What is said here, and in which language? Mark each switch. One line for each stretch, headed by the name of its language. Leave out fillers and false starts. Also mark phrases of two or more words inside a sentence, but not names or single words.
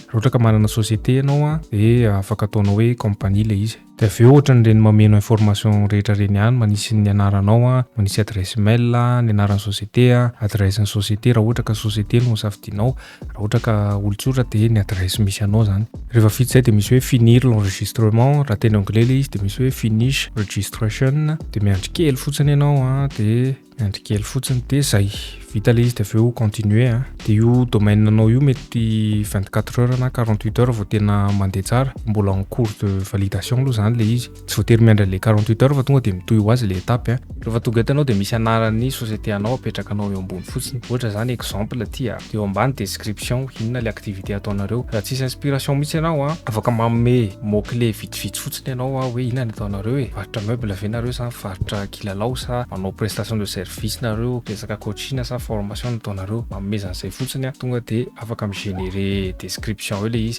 Malagasy: Raha ohatra ka manana société ianao de afaka ataonao hoe compagnie le izy. De aveo ohatran'ireny mameno information rehetra reny ihany, manisy ny anaranao manisy
French: adresse mail,
Malagasy: ny anaran'ny société, adresse ny société raha ohatra ka société no safidinao, raha ohatra ka olon-tsotra de ny adresse misy anao zany. Rehefa vita zay de misy hoe
French: finir l'enregistrement,
Malagasy: raha teny anglais le izy de misy hoe
English: finish registration
Malagasy: de miandry kely fotsiny ianao de miandry kely fotsiny de zay vita le izy de aveo continuer de io domaine anao io mety 24 heures na 48 heures vao tena mandeha tsara, mbola
French: en cours de validation
Malagasy: aloha zany le izy, tsy voatery miandry le 48 heures fa tonga de mitohy ho azy le étape rehefa tonga eto anao de misy anaran'ny société anao apetraka anao eo ambony fotsiny, ohatra zany exemple ty de eo ambany description inona le activité ataonareo. Raha tsisy inspiration mihitsy ianao afaka manome mot-clé vitsivitsy fotsiny ianao hoe inona ny ataonareo varotra meuble ve nareo sa varotra kilalao sa manao
French: prestation de service
Malagasy: nareo, resaka coaching sa formation nataonareo, mamezana zay fotsiny tonga de afaka migénérer description eo le izy.